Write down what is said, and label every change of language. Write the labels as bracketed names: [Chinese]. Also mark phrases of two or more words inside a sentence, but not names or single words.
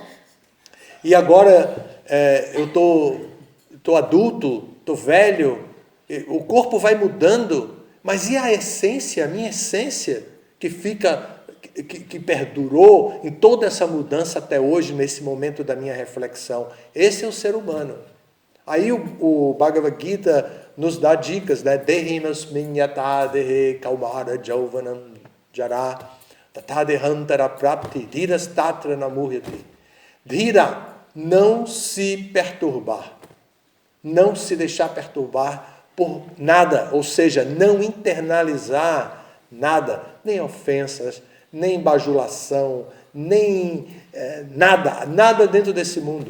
[Portuguese] E agora eu tô adulto, tô velho, o corpo vai mudando, mas e a essência, a minha essência, que perdurou em toda essa mudança até hoje, nesse momento da minha reflexão? Esse é o ser humano. Aí o Bhagavad Gita nos dá dicas, né? [Sanskrit] देहिमस्मिन् यत देहे कौमार जौवनम् जर तत देहान्तर प्राप्ति धीरस् तत्र नमुह्यति. [Portuguese] Dhira, não se perturbar, não se deixar perturbar por nada, ou seja, não internalizar nada, nem ofensas, nem bajulação, nem nada dentro desse mundo.